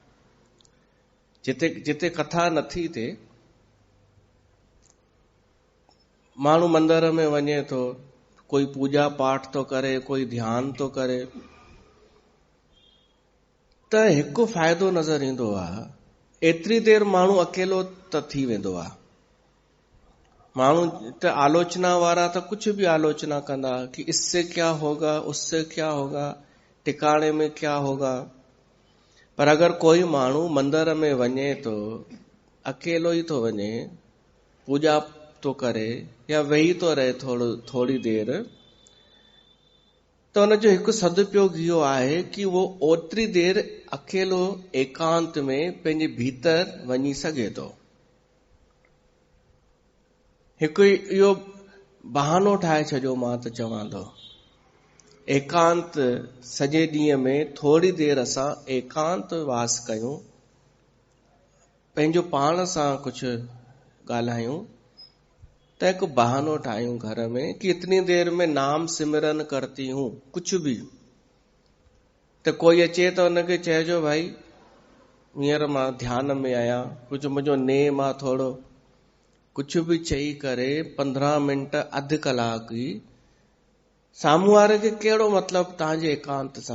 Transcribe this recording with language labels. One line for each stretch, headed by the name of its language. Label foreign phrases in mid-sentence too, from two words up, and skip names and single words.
Sindhi: जिते कथा नथी थिए, माण्हू मंदर में वञे थो, कोई पूजा पाठ थो करे, कोई ध्यान थो करे, त हिकु फ़ाइदो नज़र ईंदो आहे। एतिरी देर माण्हू अकेलो त थी वेंदो आहे। माण्हू त आलोचना वारा त
Hindi: कुछ भी
Sindhi: आलोचना कंदा कि
Hindi: इससे क्या होगा, उससे क्या होगा,
Sindhi: टिकाणे में क्या होगा। पर अगर कोई माण्हू मंदर में वञे तो, अकेलो ई थो वञे, पूजा तो करे या वेही तो रहे थोड़ी देर, तो उनजो हिकु सदुपयोग इहो आहे कि वो ओतिरी देर अकेलो एकांत में पंहिंजे भीतर वञी सघे थो। हिकु इहो बहानो ठाहे छॾियो, मां त चवां थो एकांत सॼे ॾींहं में थोड़ी देर असां एकांत वास कयूं, पंहिंजो पाण सां कुझु ॻाल्हायूं, त हिकु बहानो ठाहियूं घर में कि
Hindi: इतनी देर में नाम सिमरन करती हूं, कुछ भी।
Sindhi: त कोई अचे त उनखे चइजो, भाई हींअर मां ध्यान में आहियां, कुझु मुंहिंजो नेम आहे थोड़ो,
Hindi: कुछ भी
Sindhi: चई करे 15 मिंट अधु कलाक ई साम्हूं वारे खे कहिड़ो मतिलबु तव्हांजे एकांत सां।